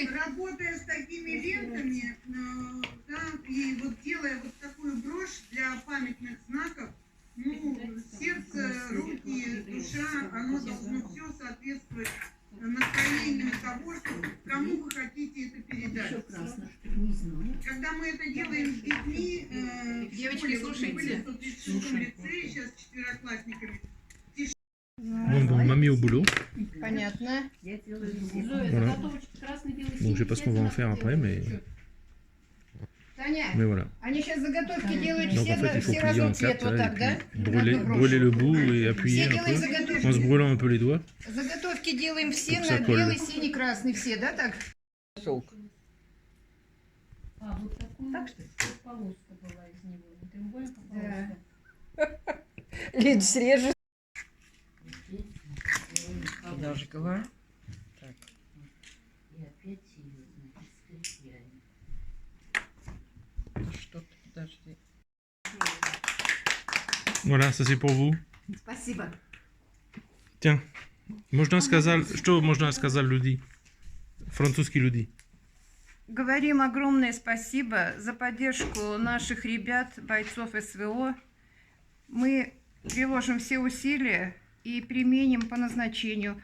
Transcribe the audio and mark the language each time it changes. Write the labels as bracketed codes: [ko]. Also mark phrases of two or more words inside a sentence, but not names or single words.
[ru] Работая с такими лентами, да, и вот делая вот такую брошь для памятных знаков, ну, сердце, руки, душа, оно должно все соответствовать настроению того, что, кому вы хотите это Еще передать. красных, не знаю. Когда мы это делаем с детьми, Девочки, слушайте. в лицее, сейчас четвероклассниками, [fr] Bon, on m'a mis au boulot. [ru] Понятно. Я делаю Зоя, [fr] Voilà. [ru] заготовочки красный, белый, [fr] Bon, je sais pas ce qu'on va en faire après, mais [ru] Таня, [fr] voilà. [ru] они сейчас заготовки делают [fr] Donc [ru] все, [fr] en fait, il faut [ru] все [fr] plier en [ru] разом цвет, [fr] quatre [ru] вот [fr] là, [ru] так, [fr] et [ru] да? [fr] puis brûler le bout et appuyer [ru] Все [fr] un [ru] делаем [fr] peu, en se [ru] заготовки. brûlant un peu les doigts. Заготовки делаем все Чтобы на [fr] ça colle. [ru] белый, синий, красный, все, да, так? сок. А, вот такую Так что? вот полоска была из него. Не треугольник, а Да. полоска. Лид срежет. Я уже говорю. Так. И опять ее, значит, скрепляем. Подожди. [fr] Voilà, ça c'est pour vous. [ru] Спасибо. Tiens, что можно сказать люди? Французский люди. Говорим огромное спасибо за поддержку наших ребят, бойцов СВО. Мы приложим все усилия и применим по назначению.